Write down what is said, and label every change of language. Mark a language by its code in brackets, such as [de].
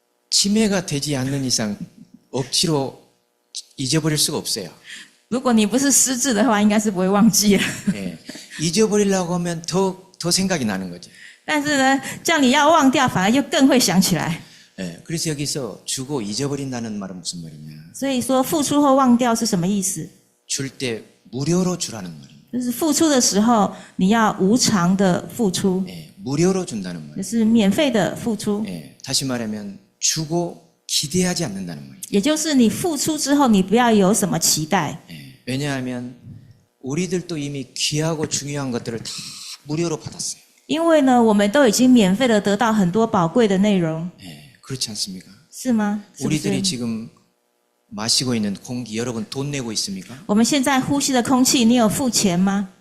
[ko] 치매가 되지 않는 이상 억지로 잊어버릴 수가 없어요. [zh] 如果你不是失智的话，应该是不会忘记了。 [ko] 잊어버리려고 하면 더 생각이 나는 거죠. [zh] 但是呢，叫你要忘掉，反而就更会想起来。 [ko] 그래서 여기서 주고 잊어버린다는 말은 무슨 말이냐? [zh] 所以说，付出后忘掉是什么意思？ [ko] 줄 때 무료로 주라는 말입니다. [zh] 就是付出的时候，你要无偿的付出， [ko] 무료로 준다는 말. [zh] 就是免费的付出。 [ko] 다시 말하면 주고 기대하지 않는다는 말이에요. [zh] 也就是你付出之后，你不要有什么期待， [ko] 왜냐하면 우리들도 이미 귀하고 중요한 것들을 다 무료로 받았어요. [zh] 因为呢，我们都已经免费的得到很多宝贵的内容， [ko] 예, 그렇지 않습니까? [zh] 是吗？是不是 [ko] 우리들이 지금 마시고 있는 공기 여러분 돈 내고 있습니까? [zh] 我们现在呼吸的空气，你有付钱吗？